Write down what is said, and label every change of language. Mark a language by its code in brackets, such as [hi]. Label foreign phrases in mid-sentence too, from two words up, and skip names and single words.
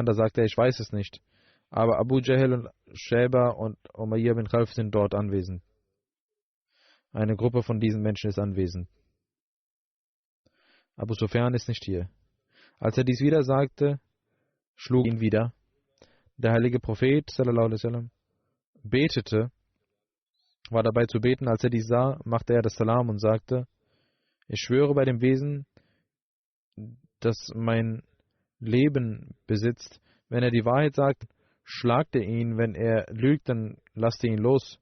[de] Da sagte er: Ich weiß es nicht. Aber Abu Jahl und Shayba und Umayya bin Khalf sind dort anwesend. Eine Gruppe von diesen Menschen ist anwesend. Abu Sufyan ist nicht hier. Als er dies wieder sagte, schlug ihn wieder. Der heilige Prophet [ar] صلى الله عليه وسلم [de] betete, war dabei zu beten. Als er dies sah, machte er das Salam und sagte: Ich schwöre bei dem Wesen, das mein Leben besitzt, wenn er die Wahrheit sagt, schlagt ihr ihn, wenn er lügt, dann lasst ihr ihn los.